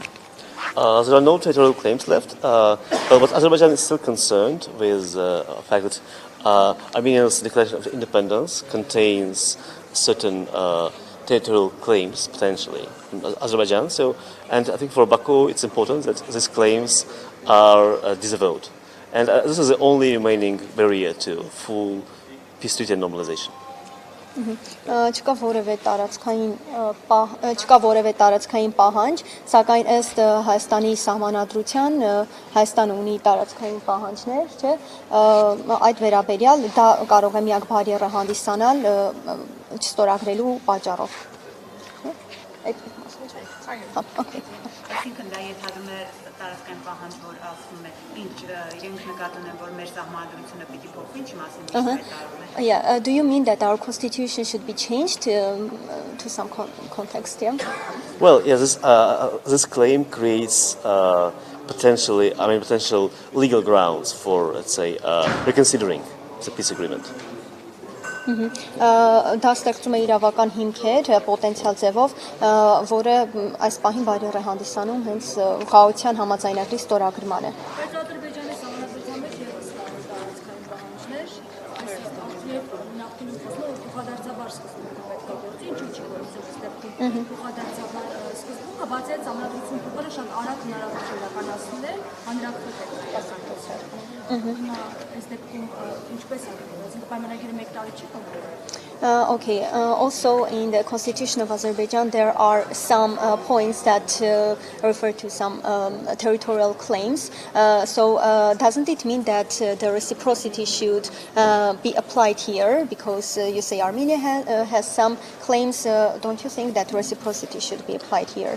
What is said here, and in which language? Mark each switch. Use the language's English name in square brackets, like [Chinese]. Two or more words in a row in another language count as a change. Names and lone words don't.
[English] There are no territorial claims left, but Azerbaijan is still concerned with the fact that Armenia's declaration of independence contains certain territorial claims potentially in Azerbaijan. So, and I think for Baku it's important that these claims are disavowed, and this is the only remaining barrier to full peace treaty and normalization. [Armenian] Չկա որևէ տարածքային պահանջ, սակայն ըստ Հայաստանի սահմանադրության Հայաստանը ունի տարածքային պահանջներ, չէ՞, այդ վերաբերյալ դա կարող է միակ բարիերը հանդիսանալ չստորագրելու պատճառով։ Այսինքն դա ենթադրում է տարածքային պահանջ, որ ասում է, ինչ իրենք նկատում են, որ մեր սահմանադրությունը պիտի փոխվի, ինչի մասին հայտարարում է։ [English] Yeah, do you mean that our constitution should be changed to some context, yeah? Well, yeah, this claim creates potential legal grounds for, let's say, reconsidering the peace agreement. [Armenian] Դա ստեղծում է իրավական հիմքեր պոտենցիալ ձևով, որը այս պահին բարիեր է հանդիսանում հենց խաղաղության համաձայնագրի ստորագրմանը։ Բայց Ադրբեջանի սահմանադրության մեջ ևս տարածքային պահանջներ, այս նախկինում խոսում է, որ փոխադարձաբար սկզբունքը պետք է գործի, ինչու՞ չի գործի այս դեպքում փոխադարձաբար սկզբունքը, բացի այդ սահմանադրություն փոխելը շատ արագ հնարավոր է իրականացնել է հանրաքվե կազմակերպության։ Հիմա այս դեպքում ինչպես է գործի, պայմանագիրը 1 տարի չի կողմնորոշվում։ [English] Okay, also in the constitution of Azerbaijan there are some points that refer to some territorial claims. So doesn't it mean that the reciprocity should be applied here? Because you say Armenia has some claims, don't you think that reciprocity should be applied here?